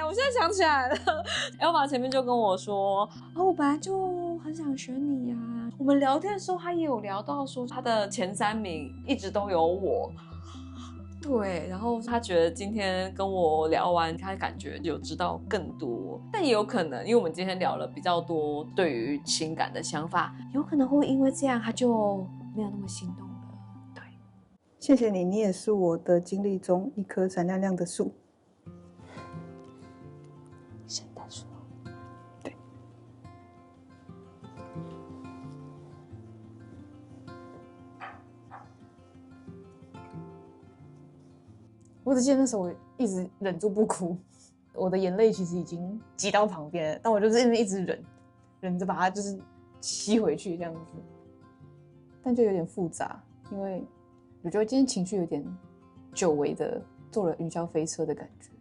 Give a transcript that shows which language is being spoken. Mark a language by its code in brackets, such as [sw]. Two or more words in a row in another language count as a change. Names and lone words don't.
[zh] 我現在想起來了，Elva前面就跟我說，我本來就很想選你呀。我們聊天的時候，他也有聊到說他的前3名一直都有我。对，然後他覺得今天跟我聊完，他感覺有知道更多，但也有可能，因為我們今天聊了比較多對於情感的想法，有可能會因為這樣他就沒有那麼心動。謝謝你，你也是我的經歷中一棵閃亮亮的樹。聖誕樹。對。我只記得那时候我一直忍住不哭，我的眼淚其實已經擠到旁邊了，但我就是一直忍着把它就是吸回去這樣子，但就有點複雜，因為我覺得今天情緒有點久違的坐了雲霄飛車的感覺。